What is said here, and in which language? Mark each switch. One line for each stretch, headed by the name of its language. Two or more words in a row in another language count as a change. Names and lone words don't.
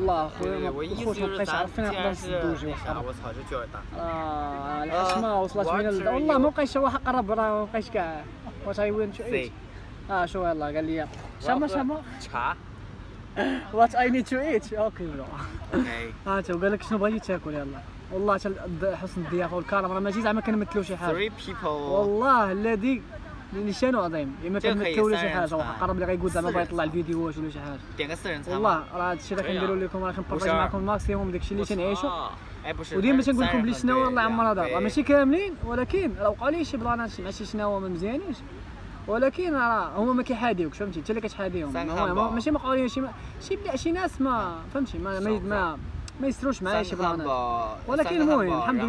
Arabic: والله خويا الخوت ما بقيتش عارفين نقدر نسدو شي واحد. وصحة جوردان. الحشمه وصلت من والله ما بقيتش واحد قرب راه ما بقيتش كاع.
English: واش I went to eat.
Arabic: شو يلا قال لي شما. تشا.
English: What I need to eat. okay bro. اوكي.
Arabic: تو قال لك شنو بغيتي تاكل يلا. والله حسن الضيافه والكرم راه ماشي زعما كنمثلوا شي حاجه.
English: 3 people.
Arabic: والله الذي نشانو عظيم اما كنمثلوا ولا شي حاجه واحد قرب لي غيقول زعما بغا يطلع الفيديوهات ولا شي حاجه.
Chinese: 点个4人餐。
Arabic: والله راه هادشي اللي كنديروا لكم راه كنبارطاج معكم الماكسيموم داكشي اللي تنعيشوا. وديما تنقول لكم بلي شناوه الله يعمر هذا راه ماشي كاملين ولكن راه وقعوا لي شي بلانات مع شي شناوه ما مزيانينش ولكن راه هما ما كيحاديوكش فهمتي انت اللي كتحاديهم ماشي ما وقعوا شي ناس ما فهمتي ما يسروش معايا شي بلانات ولكن المهم الحمد